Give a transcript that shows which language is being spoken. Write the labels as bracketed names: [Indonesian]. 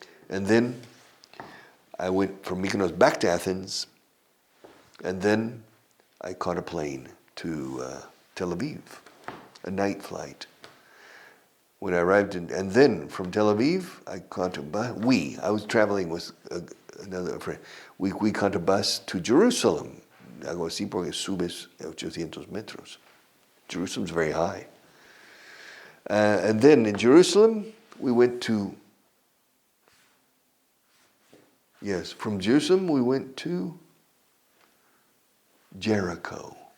[English] And then I went from Mykonos back to Athens, and then I caught a plane to Tel Aviv, a night flight. When I arrived and then from Tel Aviv, I caught a bus. I was traveling with another friend. We caught a bus to Jerusalem. [Spanish] Hago así porque subes 800 metros. [English] Jerusalem's very high. And then in Jerusalem, we went to, from Jerusalem we went to Jericho.